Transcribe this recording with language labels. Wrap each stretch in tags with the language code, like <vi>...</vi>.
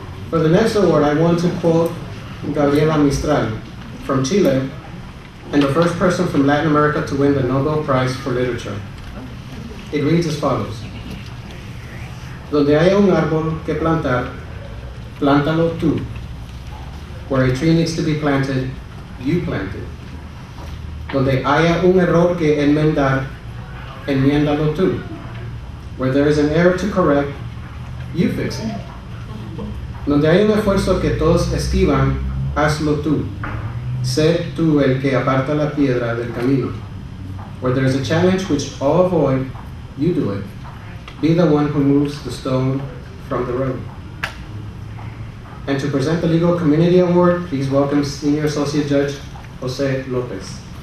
<en>For the next award, I want to quote Gabriela Mistral from Chile, and the first person from Latin America to win the Nobel Prize for Literature. It reads as follows.</en> <es>Donde haya un árbol que plantar, plántalo tú.</es> <en>Where a tree needs to be planted, you plant it.</en> <es>Donde haya un error que enmendar, enmiéndalo tú.</es> <en>Where there is an error to correct, you fix it.</en> <es>Donde hay un esfuerzo que todos esquivan, hazlo tú. Sé tú el que aparta la piedra del camino.</es> <en>Where there is a challenge which all avoid, you do it. Be the one who moves the stone from the road. And to present the Legal Community Award, please welcome Senior Associate Judge Jose Lopez.</en>